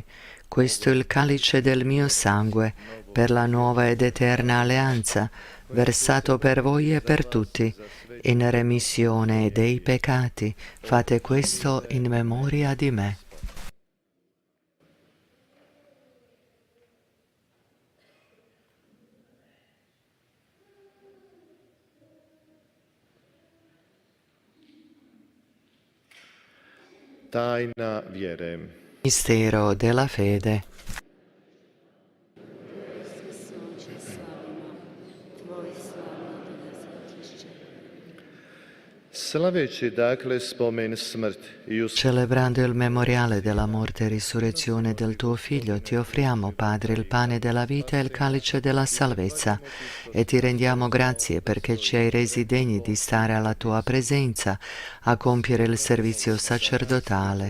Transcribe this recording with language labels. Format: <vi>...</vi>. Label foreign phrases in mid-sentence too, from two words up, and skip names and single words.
<it>Questo è il calice del mio sangue, per la nuova ed eterna alleanza, versato per voi e per tutti, in remissione dei peccati. Fate questo in memoria di me».</it> <hr>Tajna vjere.</hr> <it>Mistero della fede.</it> <hr>Slaveći dakle spomen smrt i</hr> <it>Celebrando il memoriale della morte e risurrezione del tuo Figlio, ti offriamo, Padre, il pane della vita e il calice della salvezza, e ti rendiamo grazie perché ci hai resi degni di stare alla tua presenza a compiere il servizio sacerdotale.</it>